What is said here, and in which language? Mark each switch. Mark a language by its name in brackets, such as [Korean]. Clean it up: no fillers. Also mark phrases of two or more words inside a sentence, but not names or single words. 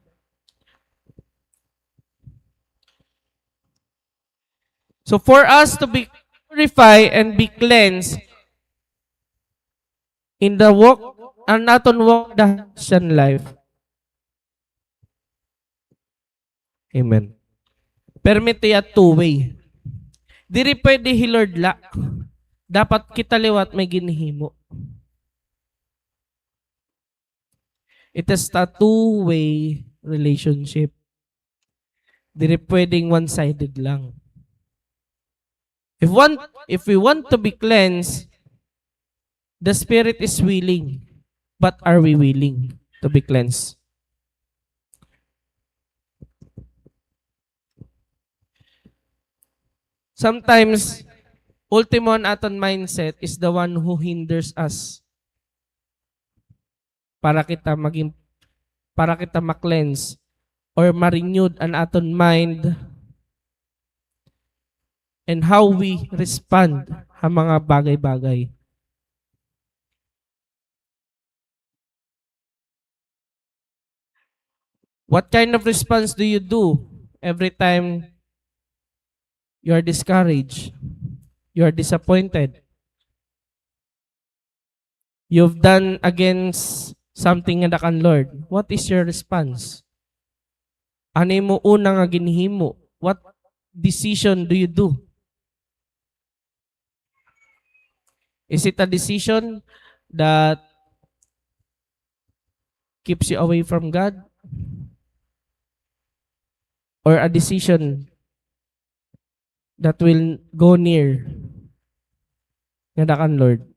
[English] So for us to be purified and be cleansed in the walk, and naton walk the Christian life. Amen. [Hiligaynon] Permit ya two-way. Diri pwede Lord la. Dapat kita liwat may ginhimo. [English] It is a two-way relationship. [Hiligaynon] Diri pwedeng one-sided lang. [English] If we want to be cleansed, the Spirit is willing. But are we willing to be cleansed? Sometimes, [Hiligaynon] ultimo aton [English] mindset is the one who hinders us [Hiligaynon] para kita ma-cleanse [English] or ma-renewed [Hiligaynon] an aton [English] mind and how we respond [Hiligaynon] sa mga bagay-bagay. [English] What kind of response do you do every time you are discouraged? You are disappointed? You've done against something [Hiligaynon] nga kan [English] Lord. What is your response? [Hiligaynon] Ano mo una nga ginhimo? [English] What decision do you do? Is it a decision that keeps you away from God? or a decision that will go near [Hiligaynon] nga dakan [English] Lord.